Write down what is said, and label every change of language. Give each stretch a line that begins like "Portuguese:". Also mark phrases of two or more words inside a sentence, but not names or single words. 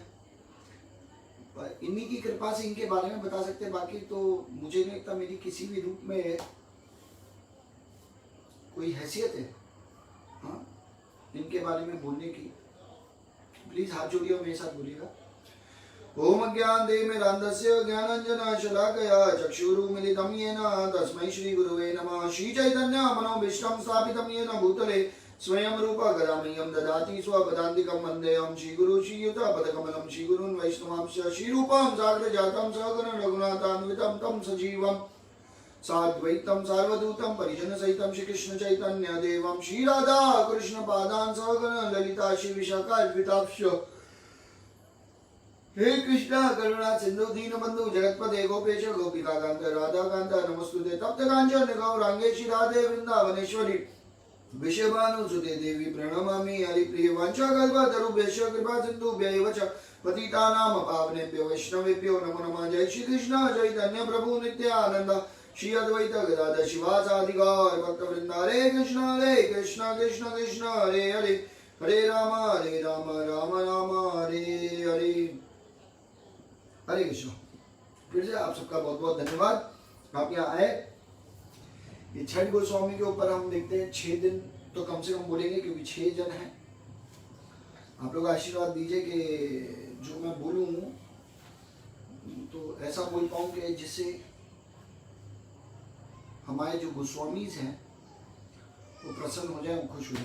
Hindi: पर इन्हीं की कृपा से इनके बारे में बता सकते हैं। बाकी तो मुझे नहीं लगता मेरी किसी भी रूप में कोई हैसियत है हाँ इनके बारे में बोलने की। प्लीज हाथ जोड़िए और मेरे साथ बोलिएगा।
Sanskrit: ओम अज्ञानतिमिरान्धस्य ज्ञानाञ्जनशलाकया चक्षुरुन्मिलितं येन तस्मै श्रीगुरुवे नमः। श्रीचैतन्यमनोभीष्टं स्थापितं येन भूतले स्वयं रूपा गदामह्यं ददाति स्वपदान्तिकं वन्देऽहं श्रीगुरु श्रीयुतपदकमलं श्रीगुरून् वैष्णवांश्च श्रीरूपं साग्रजातं सहगण रघुनाथान्वितं तं सजीवं साद्वैतम सार्वभूतम परिजन सहितम श्री कृष्ण चैतन्य देवम श्री राधा कृष्ण पादान सगण ललिता श्री विशाखान्विताक्ष हे कृष्णा करुणा सिंधु दीन बंधु जगतपते गोपेश गोपिका कांत राधा कांत नमस्तुते तप्त कांचन गौरांगे श्री राधे वृंदावनेश्वरी विषभानुसुते देवी प्रणमामि हरिप्रिय वाञ्छाकल्पतरुभ्यश्च कृपा सिन्धुभ्यैव च पतितानां पावनेभ्यो वैष्णवेभ्यो नमो नमः। जय श्री कृष्ण चैतन्य प्रभु नित्यानंद श्री अद्वैत गदाधर शिवासादि गौर भक्तवृंद। हरे कृष्ण कृष्ण कृष्ण हरे हरे हरे राम राम राम हरे हरे। हरे कृष्ण।
Hindi: फिर से आप सबका बहुत बहुत धन्यवाद, आप यहाँ आए। ये छठ गोस्वामी के ऊपर हम देखते हैं 6 दिन तो कम से कम बोलेंगे, क्योंकि 6 जन हैं। आप लोग आशीर्वाद दीजिए कि जो मैं बोलूं तो ऐसा बोल पाऊं कि जिससे हमारे जो गोस्वामीज हैं वो प्रसन्न हो जाए, वो खुश हो जाए।